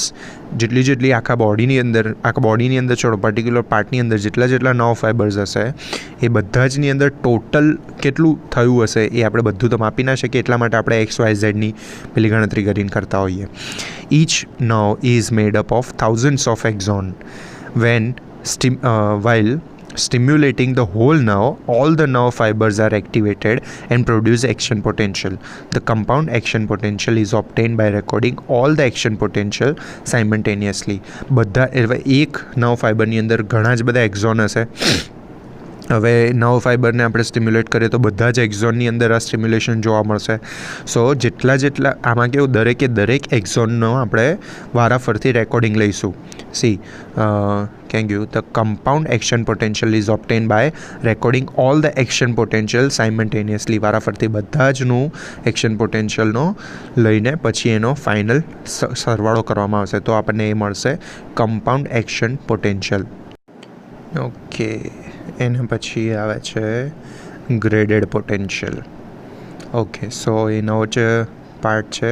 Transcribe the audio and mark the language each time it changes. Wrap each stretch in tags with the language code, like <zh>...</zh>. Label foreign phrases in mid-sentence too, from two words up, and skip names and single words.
<gu>જેટલી આખા બોડીની અંદર છોડો</gu> <en>particular part</en> <gu>અંદર જેટલા</gu> <en>nerve fibers</en> <gu>હશે એ બધા જની અંદર ટોટલ કેટલું થયું હશે એ આપણે બધું તો માપી ના શકીએ, એટલા માટે આપણે એક્સ વાય ઝેડની પેલી ગણતરી કરીને કરતા હોઈએ.</gu> <en>Each nerve is made up of thousands of axon. while stimulating the whole nerve, all the nerve fibers are activated and produce action potential. The compound action potential is obtained by recording all the action potential simultaneously.</en> <gu>બધા એક</gu> <en>nerve fiber</en> <gu>અંદર ઘણા જ બધા એક્ઝોન હશે. હવે</gu> <en>nerve fiber</en> <gu>આપણે સ્ટિમ્યુલેટ કરીએ તો બધા જ એક્ઝોનની અંદર આ સ્ટિમ્યુલેશન જોવા મળશે. સો જેટલા આમાં કેવું દરેક એક્ઝોનનો આપણે વારાફરતી રેકોર્ડિંગ લઈશું.</gu> <en>the compound action potential is obtained by recording all the action potential simultaneously.</en> <gu>વારાફરતી બધા જનું</gu> <en>action potential</en> <gu>લઈને પછી એનો ફાઇનલ સરવાળો કરવામાં આવશે તો આપણને એ મળશે</gu> <en>compound action potential.</en> <gu>ઓકે, એના પછી આવે છે</gu> <en>graded potential.</en> <gu>ઓકે, સો એનો જ પાર્ટ છે.</gu>